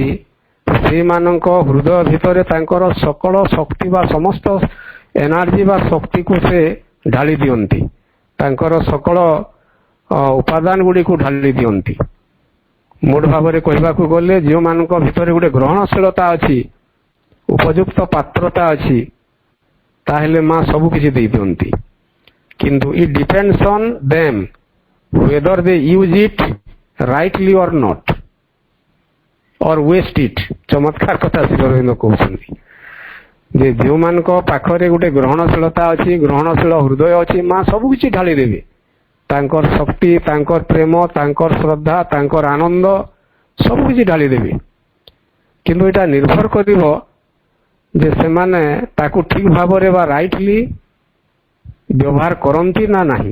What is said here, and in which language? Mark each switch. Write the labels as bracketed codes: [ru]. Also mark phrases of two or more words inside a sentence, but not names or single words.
[or] ସେମାନଙ୍କ ହୃଦୟ ଭିତରେ ତାଙ୍କର ସକଳ ଶକ୍ତି ବା ସମସ୍ତ ଏନର୍ଜି ବା ଶକ୍ତିକୁ ସେ ଢାଳି ଦିଅନ୍ତି, ତାଙ୍କର ସକଳ ଉପାଦାନ ଗୁଡ଼ିକୁ ଢାଳି ଦିଅନ୍ତି। ମୋଟ ଭାବରେ କହିବାକୁ ଗଲେ ଯେଉଁମାନଙ୍କ ଭିତରେ ଗୋଟେ ଗ୍ରହଣଶୀଳତା ଅଛି, ଉପଯୁକ୍ତ ପାତ୍ରତା ଅଛି, ତାହେଲେ ମା ସବୁ କିଛି ଦେଇ ଦିଅନ୍ତି। [en] କିନ୍ତୁ it depends on them whether they use it rightly or not or waste it। [or] ଚମତ୍କାର କଥା ଶ୍ରୀ ଅରବିନ୍ଦ କହୁଛନ୍ତି ଯେ ଯେଉଁମାନଙ୍କ ପାଖରେ ଗୋଟେ ଗ୍ରହଣଶୀଳତା ଅଛି, ଗ୍ରହଣଶୀଳ ହୃଦୟ ଅଛି, ମା ସବୁ କିଛି ଢାଳି ଦେବେ। ତାଙ୍କର ଶକ୍ତି, ତାଙ୍କର ପ୍ରେମ, ତାଙ୍କର ଶ୍ରଦ୍ଧା, ତାଙ୍କର ଆନନ୍ଦ ସବୁ କିଛି ଢାଳି ଦେବେ। କିନ୍ତୁ ଏଇଟା ନିର୍ଭର କରିବ ଯେ ସେମାନେ ତାକୁ ଠିକ ଭାବରେ ବା ରାଇଟଲି ବ୍ୟବହାର କରନ୍ତି ନା ନାହିଁ।